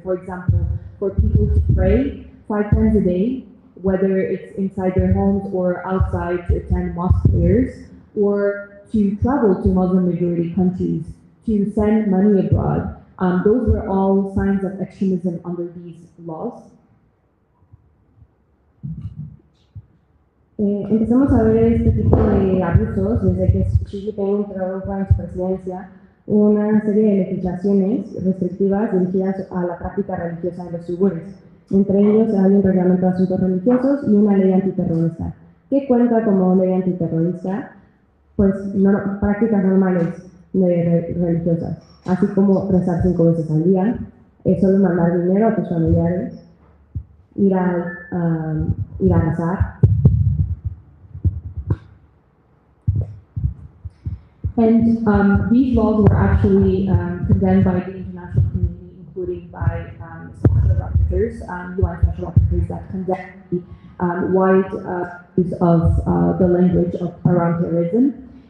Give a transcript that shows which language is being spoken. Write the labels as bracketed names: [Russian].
[English] For example, for people to pray 5 times a day, whether it's inside their homes or outside to attend mosque prayers, or to travel to Muslim majority countries to send money abroad. Those were all signs of extremism under these laws. [Spanish] Empezamos a ver este tipo de abusos desde que Xi Jinping introdujo en su presidencia una serie de legislaciones restrictivas dirigidas a la práctica religiosa de los uigures. Entre ellos hay un reglamento de asuntos religiosos y una ley antiterrorista. ¿Qué cuenta como ley antiterrorista? Pues prácticas normales religiosas, así como rezar 5 veces al día, solo mandar dinero a tus familiares, ir a rezar. [English] And these laws were actually condemned by the international community, including by special rapporteurs, UN special rapporteurs that condemned the wide use of the language around terrorism.